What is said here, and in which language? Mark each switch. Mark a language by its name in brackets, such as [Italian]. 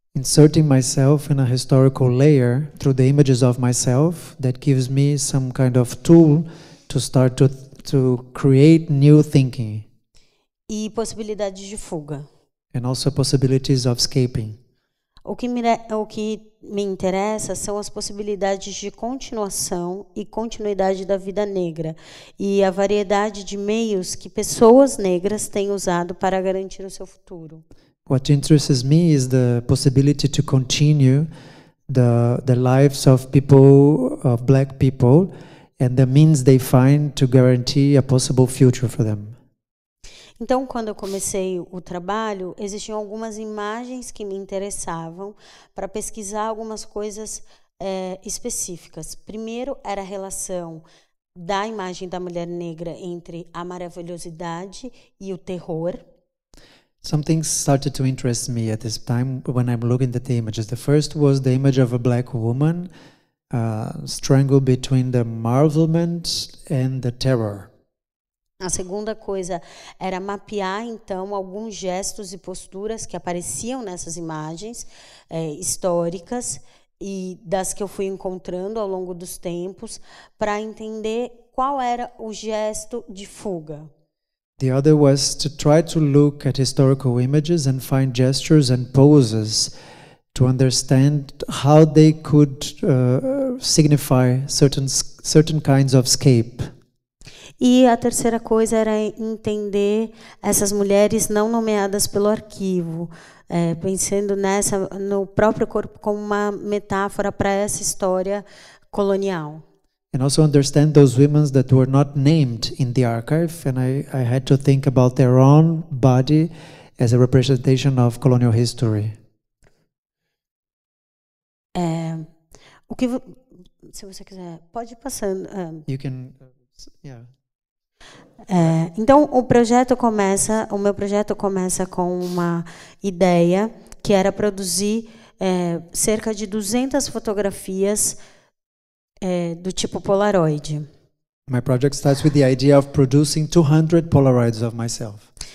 [English] Inserting myself in a historical layer through the images of myself that gives me some kind of tool to start to create new thinking. [Portuguese] E possibilidades de fuga. [English] And also possibilities of escaping. [Portuguese] O que me interessa são as possibilidades de continuação e continuidade da vida negra e a variedade de meios que pessoas negras têm usado para garantir o seu futuro. [English] What interests me is the possibility to continue the lives of people, of black people, and the means they find to guarantee a possible future for them. [Portuguese] Então, quando eu comecei o trabalho, existiam algumas imagens que me interessavam para pesquisar algumas coisas específicas. Primeiro, era a relação da imagem da mulher negra entre a maravilhosidade e o terror. [English] Something started to interest me at this time when I'm looking at the images. The first was the image of a black woman strangled between the marvelment and the terror. [Portuguese] A segunda coisa era mapear, então, alguns gestos e posturas que apareciam nessas imagens históricas e das que eu fui encontrando ao longo dos tempos para entender qual era o gesto de fuga. [English] The other was to try to look at historical images and find gestures and poses to understand how they could signify certain kinds of escape. [Portuguese] E a terceira coisa era entender essas mulheres não nomeadas pelo arquivo, pensando no próprio corpo como uma metáfora para essa história colonial. [English] And also understand those women that were not named in the archive, and I had to think about their own body as a representation of colonial history. [Portuguese] Se você quiser, pode ir passando. [English] You can, yeah. [Portuguese] Então o meu projeto começa com uma ideia que era produzir cerca de 200 fotografias do tipo Polaroid. [English] My project starts with the idea of producing 200 Polaroids of myself.